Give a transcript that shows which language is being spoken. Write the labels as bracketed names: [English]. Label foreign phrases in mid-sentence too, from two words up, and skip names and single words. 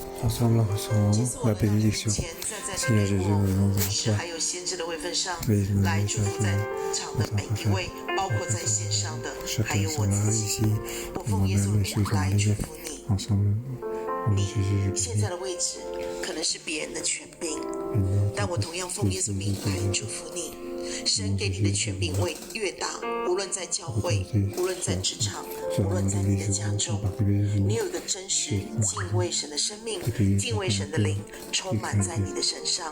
[French] ensemble recevons la bénédiction. Seigneur Jésus, nous venons devant toi. [Chinese] 还有先知的位分上 [French] Oui, nous [Chinese] 来 [French] allons [Chinese] 祝福在 [French] chacun [Chinese] 场的每一位，包括在线上的，还 [French] chacun [Chinese] 有我 [French] sera [Chinese] 自己。 [French] ici, [Chinese] 我奉耶稣 [French] moi-même [Chinese] 的 [French] et ceux [Chinese] 名 [French] qui sont [Chinese] 来 [French] en [Chinese] 祝 [French] ligne [Chinese] 福你。 [French] ensemble. Au nom de Jésus, [Chinese] 现 [French] je [Chinese] 在的位置可能是别人的权柄， [French] bénis. [Chinese] 但我同样奉耶稣名来祝福你。神给你的权柄位越大，无论在教会，无论在职场，无论在你的家中，你有一个真实敬畏神的生命，敬畏神的灵充满在你的身上。